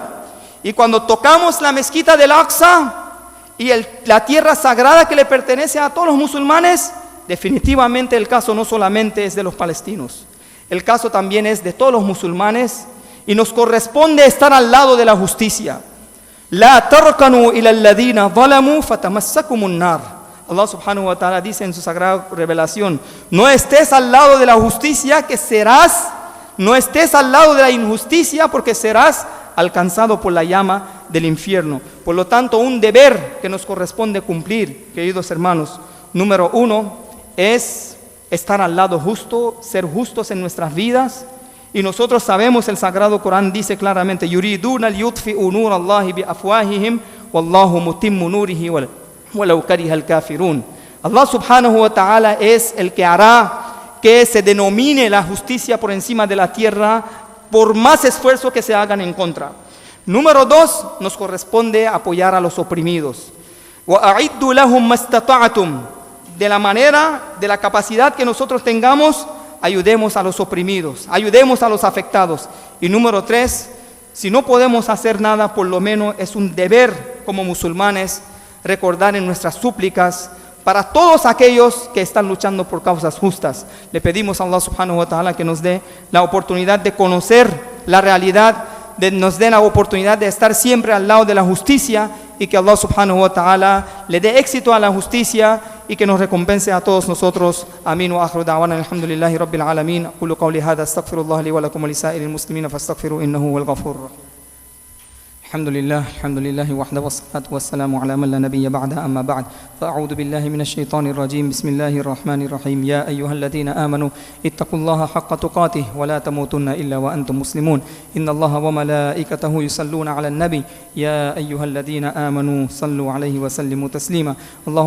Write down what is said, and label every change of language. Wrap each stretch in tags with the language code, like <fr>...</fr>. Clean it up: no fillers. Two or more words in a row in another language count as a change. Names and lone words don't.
<es>Y cuando tocamos la mezquita del Aqsa y la tierra sagrada que le pertenece a todos los musulmanes, definitivamente el caso no solamente es de los palestinos, el caso también es de todos los musulmanes y nos corresponde estar al lado de la justicia.</es> <ar>لا تركنوا إلى الذين ظلموا فتمسكم النار.</ar> <es>Allah</es> <ar>سبحانه وتعالى</ar> <es>dice en su sagrada revelación: no estés al lado de la justicia no estés al lado de la injusticia, porque serás alcanzado por la llama del infierno. Por lo tanto, un deber que nos corresponde cumplir, queridos hermanos, número 1 es estar al lado justo, ser justos en nuestras vidas. Y nosotros sabemos, el Sagrado Corán dice claramente:</es> <ar>يريدون ليطفئوا نور الله بأفواههم والله متم نوره ولو كره الكافرون.</ar> <es>Allah</es> <ar>سبحانه وتعالى</ar> <es>es el que hará que se denomine la justicia por encima de la tierra, por más esfuerzo que se hagan en contra. Número 2, nos corresponde apoyar a los oprimidos.</es> <ar>وأعدوا لهم ما استطعتم.</ar> <es>De la manera, de la capacidad que nosotros tengamos, ayudemos a los oprimidos, ayudemos a los afectados. Y número 3, si no podemos hacer nada, por lo menos es un deber como musulmanes recordar en nuestras súplicas para todos aquellos que están luchando por causas justas. Le pedimos a Allah</es> <ar>سبحانه وتعالى</ar> <es>que nos dé la oportunidad de conocer la realidad, nos dé la oportunidad de estar siempre al lado de la justicia, y que Allah</es> <ar>سبحانه وتعالى</ar> <es>le dé éxito a la justicia y que nos recompense a todos nosotros. Amén.</es> <ar>وآخر دعوانا الحمد لله رب العالمين أقول قولي هذا أستغفر الله لي ولكم ولسائر المسلمين فاستغفروه إنه هو الغفور الرحيم. الحمد لله وحده والصلاة والسلام على من لا نبي بعده أما بعد فأعوذ بالله من الشيطان الرجيم بسم الله الرحمن الرحيم يا أيها الذين آمنوا اتقوا الله حق تقاته ولا تموتن إلا وأنتم مسلمون إن الله وملائكته يصلون على النبي يا أيها الذين آمنوا صلوا عليه وسلموا تسليما اللهم</ar>